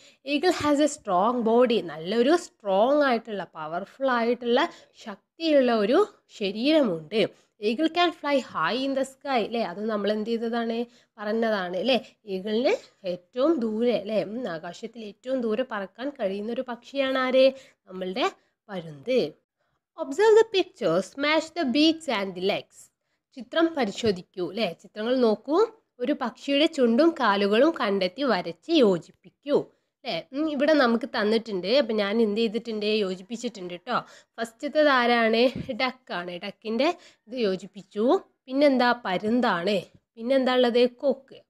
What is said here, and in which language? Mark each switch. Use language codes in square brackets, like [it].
[en] eagle has a strong body, [ml] നല്ലൊരു strong ആയിട്ടുള്ള powerful ആയിട്ടുള്ള ശക്തിയുള്ള ഒരു ശരീരമുണ്ട്. [en] eagle can fly high in the sky [ml] അല്ലേ, അത് നമ്മൾ എന്ത് ചെയ്തതാണ്? പറഞ്ഞതാണ് അല്ലേ. ഈഗിളിന് ഏറ്റവും ദൂരെ അല്ലേ, ആകാശത്തിൽ ഏറ്റവും ദൂരെ പറക്കാൻ കഴിയുന്നൊരു പക്ഷിയാണ് ആര്? നമ്മളുടെ പരുന്ത്. [en] Observe the pictures, match the beaks and the legs. [ml] ചിത്രം പരിശോധിക്കൂ അല്ലേ, ചിത്രങ്ങൾ നോക്കൂ, ഒരു പക്ഷിയുടെ ചുണ്ടും കാലുകളും കണ്ടെത്തി വരച്ച് യോജിപ്പിക്കൂ അല്ലേ. ഇവിടെ നമുക്ക് തന്നിട്ടുണ്ട്, അപ്പം ഞാൻ എന്ത് ചെയ്തിട്ടുണ്ട്? യോജിപ്പിച്ചിട്ടുണ്ട് കേട്ടോ. ഫസ്റ്റത്തേത് ആരാണ്? ഡക്കാണ്. ഡക്കിൻ്റെ ഇത് യോജിപ്പിച്ചു. പിന്നെന്താ? പരുന്താണ്. പിന്നെന്താ ഉള്ളത്? കൊക്ക്.